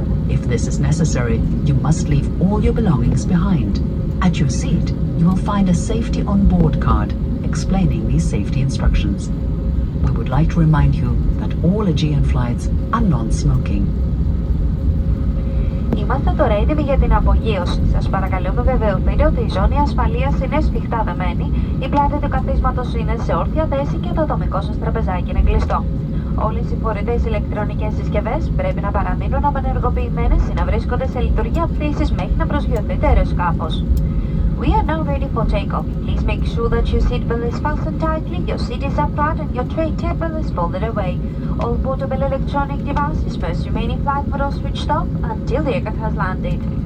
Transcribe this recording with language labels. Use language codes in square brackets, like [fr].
[en] If this is necessary, you must leave all your belongings behind. At your seat, you will find a safety on-board card explaining these safety instructions. We would like to remind you that all Aegean flights are non-smoking. [el] Είμαστε τώρα έτοιμοι για την απογείωση. Σας παρακαλούμε βεβαιωθείτε ότι η ζώνη ασφαλείας είναι σφιχτά δεμένη, η πλάτη του καθίσματος είναι σε όρθια θέση και το ατομικό σας τραπεζάκι είναι κλειστό. Όλες οι φορητές ηλεκτρονικές συσκευές πρέπει να παραμείνουν απενεργοποιημένες ή να βρίσκονται σε λειτουργία πτήσης μέχρι να προσγειωθεί το αεροσκάφος. [en] We are now ready for takeoff. Please make sure that your seatbelt is fastened tightly, your seat is upright and your tray table is folded away. All portable electronic devices must remain in flight mode or switched off until the aircraft has landed.